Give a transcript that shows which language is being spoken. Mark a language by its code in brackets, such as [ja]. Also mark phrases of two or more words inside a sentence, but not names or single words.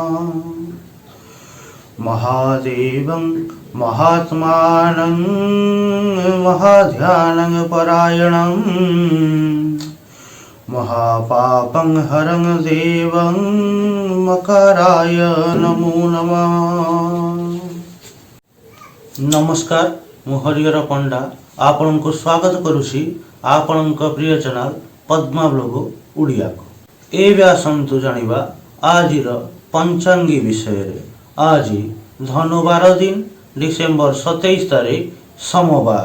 [sa] महादेवं महात्मानं महाध्यानं परायणं। महापापं हरं देवं मकराय नमो नमः। [or] ନମସ୍କାର, ମୁଁ ହରିହର ପଣ୍ଡା ଆପଣ କୁ ସ୍ୱାଗତ କରୁଛି ଆପଣ ପ୍ରିୟ ଚ୍ୟାନେଲ ପଦ୍ମା ବ୍ଲଗ ଓଡ଼ିଆ କୁ। ଏବେ ଆସନ୍ତୁ ଜାଣିବା ଆଜିର ପଞ୍ଜିକା ବିଷୟ ରେ। ଆଜ ଧନୁବାର ଦିନ ଡିସେମ୍ବର 27 ତାରିଖ ସୋମବାର।